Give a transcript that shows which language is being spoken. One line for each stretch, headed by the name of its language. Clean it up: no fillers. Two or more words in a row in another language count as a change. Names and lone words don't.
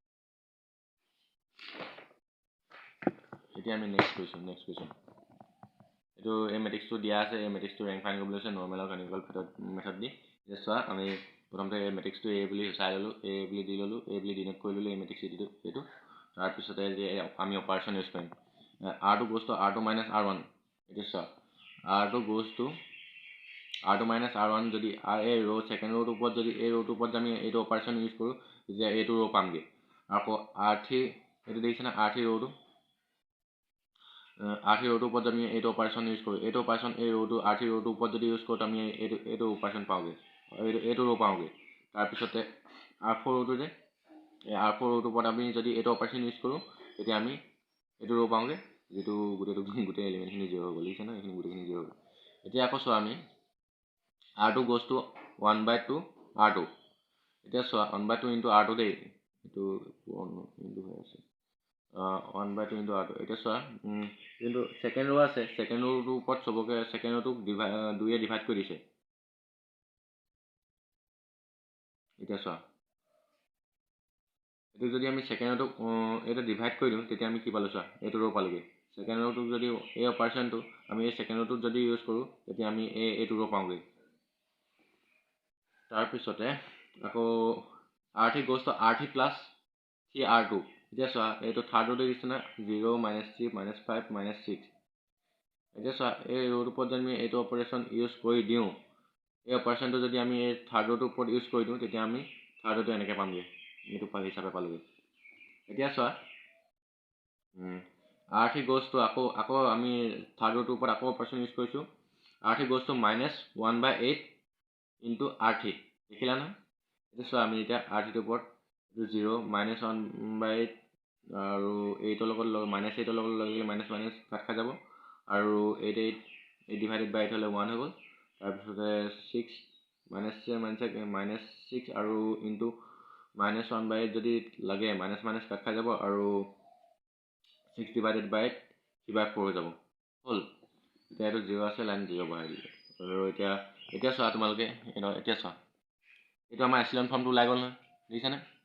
Assamese: এতিয়া আমি
English: next question
Assamese: এইটো এই মেট্ৰিক্সটো দিয়া আছে এই মেট্ৰিক্সটো
English: rank find
Assamese: কৰিবলৈ আছে নৰ্মেল আৰু
English: canonical method
Assamese: দি এতিয়া চোৱা আমি প্ৰথমতে এই মেট্ৰিক্সটো A বুলি চাই ল'লোঁ A বুলি দি ল'লোঁ A বুলি ডিনোট কৰি ল'লোঁ এই মেট্ৰিক্স এইটো তাৰপিছতে যে আমি
English: operation use
Assamese: কৰিম
English: R2 goes to R2 minus R1
Assamese: এতিয়া চোৱা
English: R2 goes to R2 minus R1
Assamese: যদি এই
English: second rowটোৰ
Assamese: ওপৰত যদি এই ৰ'টোৰ ওপৰত আমি এইটো
English: operation use
Assamese: কৰোঁ তেতিয়া এইটো ৰ' পামগৈ আকৌ R3 এইটো দেখিছেনে R3 ৰ'টো R3 ৰ'টোৰ ওপৰত আমি এইটো
English: operation use
Assamese: কৰোঁ এইটো অপাৰেশ্যন এই ৰ'টো R3 ৰ'টোৰ ওপৰত যদি ইউজ কৰোঁ আমি এইটো অপাৰেশ্যন পাওঁগৈ এইটো ৰ' পাওঁগৈ তাৰপিছতে R4 ৰ'টো যে এই R4 ৰ'টোৰ ওপৰত আমি যদি এইটো
English: operation use
Assamese: কৰোঁ তেতিয়া আমি এইটো ৰ' পাওঁগৈ যিটো গোটেই এলিমেণ্টখিনি 0 হৈ গ'ল দেখিছে ন এইখিনি গোটেইখিনি 0 হৈ গ'ল এতিয়া আকৌ চোৱা আমি
English: R2 goes to 1/2 R2
Assamese: এতিয়া চোৱা
English: 1/2 into R2
Assamese: দেই এইটো ইনটু হৈ আছে
English: 1/2 into R2
Assamese: এতিয়া চোৱা কিন্তু
English: second row'
Assamese: আছে
English: second rowটোৰ
Assamese: ওপৰত চবকে
English: second rowটোক
Assamese: 2য়ে ডিভাইড কৰি দিছে এতিয়া চোৱা এইটো যদি আমি
English: second rowটোক
Assamese: এইটো ডিভাইড কৰি দিওঁ তেতিয়া আমি কি পালোঁ চোৱা এইটো ৰ' পালোগৈ
English: second rowটোক
Assamese: যদি এই অপাৰেশ্যনটো আমি এই
English: second rowটোত
Assamese: যদি ইউজ কৰোঁ তেতিয়া আমি এইটো ৰ' পাওঁগৈ তাৰপিছতে আকৌ
English: R3 goes to R3 plus 3R2
Assamese: এতিয়া চোৱা এইটো
English: third rowটো
Assamese: দিছে না 0 -3 -5 -6 এতিয়া চোৱা এই ৰ'টোৰ ওপৰত যদি আমি এইটো
English: operation use
Assamese: কৰি দিওঁ এই অপাৰেশ্যনটো যদি আমি এই
English: third rowটোৰ
Assamese: ওপৰত ইউজ কৰি দিওঁ তেতিয়া আমি
English: third rowটো
Assamese: এনেকৈ পামগৈ এইটো হিচাপে পালোগৈ এতিয়া চোৱা
English: R3 goes to
Assamese: আকৌ আমি
English: third rowটোৰ
Assamese: ওপৰত আকৌ
English: operation use
Assamese: কৰিছোঁ
English: R3 goes to -1/8 into R3
Assamese: দেখিলা নহয় এতিয়া চোৱা আমি এতিয়া R3টোৰ ওপৰত এইটো 0 -1/8 আৰু 8ৰ লগত -8ৰ লগত লাগিলে
English: minus cut
Assamese: খাই যাব আৰু 8
English: divided by
Assamese: 8 হ'লে 1 হৈ গ'ল তাৰপিছতে 6 -6 আৰু ইনটু -1/8 যদি লাগে
English: minus cut
Assamese: খাই যাব আৰু 6
English: divided by
Assamese: 3/4 হৈ যাব হ'ল এতিয়া এইটো 0 আছে লাইন 0 বহাই দিলোঁ আৰু এতিয়া চোৱা তোমালোকে এতিয়া চোৱা এইটো আমাৰ
English: echelon formটো
Assamese: ওলাই গ'ল নহয় দেখিছানে